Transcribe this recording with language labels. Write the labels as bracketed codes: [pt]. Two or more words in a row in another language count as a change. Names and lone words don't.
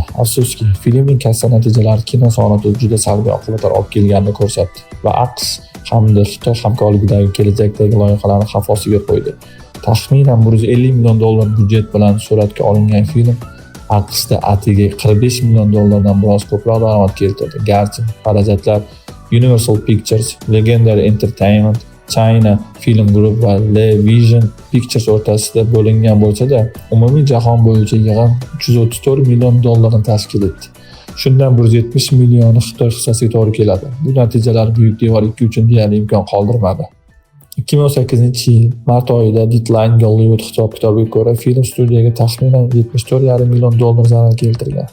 [uz] Afsuski, filmning kassa natijalari kino sanoatida juda salbiy oqibatlar olib kelganini ko'rsatdi va AQSh hamda Xitoy hamkorligidagi kelajakdagi loyihalarni xavf ostiga qo'ydi. Taxminan $150 million byudjet bilan suratga olingan film AQShda atiga $45 million biroz ko'proq daromad keltirdi. Garchi xarajatlar Universal Pictures, Legendary Entertainment, China Film Group va Le Vision Pictures o'rtasida bo'lingan bo'lsa-da, umumiy jahon bo'yicha yig'im $334 million tashkil etdi. Shundan 170 millioni Xitoy hissasiga to'g'ri keladi. Bu natijalar Buyuk devor 2 uchun deyarli imkon qoldirmadi. 2018-yil mart oyida Deadline Hollywood hisob-kitobiga ko'ra film studiyaga taxminan $74,5 million zarar keltirgan.